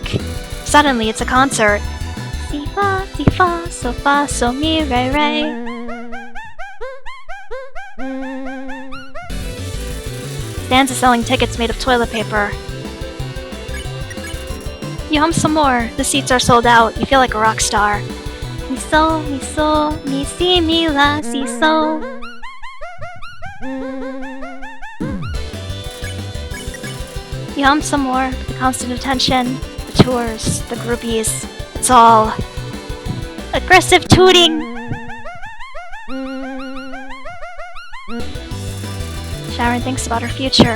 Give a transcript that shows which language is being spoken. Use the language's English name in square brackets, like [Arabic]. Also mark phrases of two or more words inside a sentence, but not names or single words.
[English] Suddenly, it's a concert. Si fa, so mi, re, re. Stands is selling tickets made of toilet paper. You hum some more. The seats are sold out. You feel like a rock star. Mi so, mi si, mi la, si so. You hum some more. The constant attention, the tours, the groupies. It's all aggressive tooting. Sharon thinks about her future.